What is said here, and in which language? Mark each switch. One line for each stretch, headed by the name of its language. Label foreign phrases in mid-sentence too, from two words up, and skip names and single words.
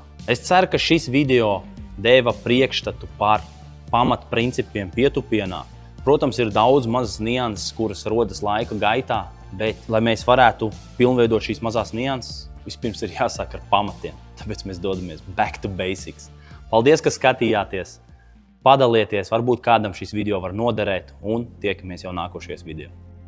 Latvian: Es ceru, ka šis video deva priekšstatu par pamatprincipiem pietupienā. Protams, ir daudz mazas nianses, kuras rodas laika gaitā, bet, lai mēs varētu pilnveidot šīs mazās nianses, vispirms ir jāsāk ar pamatiem. Tāpēc mēs dodamies
English: back to basics.
Latvian: Paldies, ka skatījāties! Padalieties, varbūt kādam šis video var noderēt, un tiekamies jau nākošajos video.